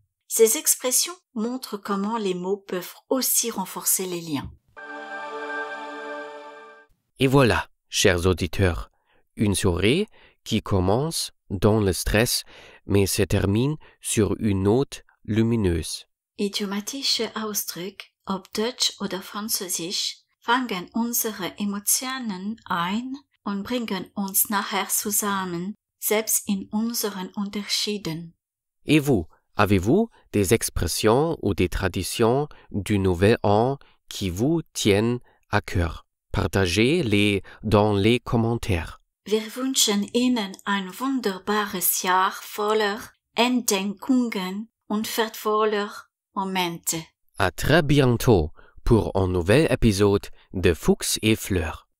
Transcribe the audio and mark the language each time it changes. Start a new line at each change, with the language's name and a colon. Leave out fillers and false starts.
French: Ces expressions montrent comment les mots peuvent aussi renforcer les liens. Et voilà, chers auditeurs, une soirée qui commence dans le stress, mais se termine sur une note lumineuse.
German: Idiomatische Ausdrücke, ob Deutsch oder Französisch, fangen unsere Emotionen ein und bringen uns nachher zusammen, selbst in unseren Unterschieden.
French: Et vous, avez-vous des expressions ou des traditions du Nouvel An qui vous tiennent à cœur? Partagez-les dans les commentaires.
German: Wir wünschen Ihnen ein wunderbares Jahr voller Entdeckungen und wertvoller Momente.
French: À très bientôt pour un nouvel épisode de Fuchs et Fleur.